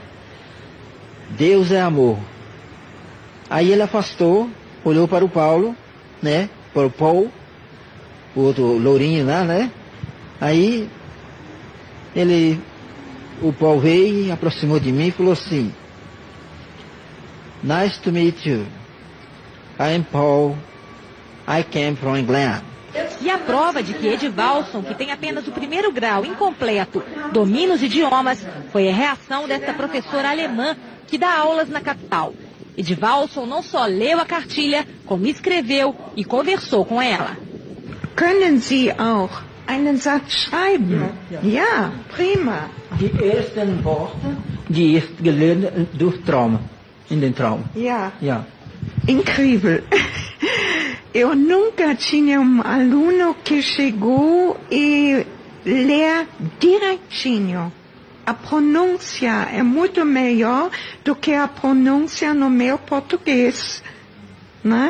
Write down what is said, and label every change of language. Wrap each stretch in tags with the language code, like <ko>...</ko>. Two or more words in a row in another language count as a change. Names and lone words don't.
<pt>Deus é amor. Aí ele afastou, olhou para o Paulo, né? Para o Paul, o outro lourinho lá, né? Aí o Paul veio e aproximou de mim e falou assim:</pt> <en>Nice to meet you. I am Paul. I came from England.</en> <pt>E a prova de que Edivalson, que tem apenas o primeiro grau incompleto, domina os idiomas, foi a reação dessa professora alemã que dá aulas na capital. Edivalson não só leu a cartilha, como escreveu e conversou com ela.</pt> <de>Können Sie auch einen Satz schreiben? Ja, prima. Die ersten Worte, die ich gelernt durch Traum, in den Traum. Ja, Ja.</de> <pt>incrível. Eu nunca tinha um aluno que chegou e lê direitinho. A pronúncia é muito melhor do que a pronúncia no meu português, né?</pt>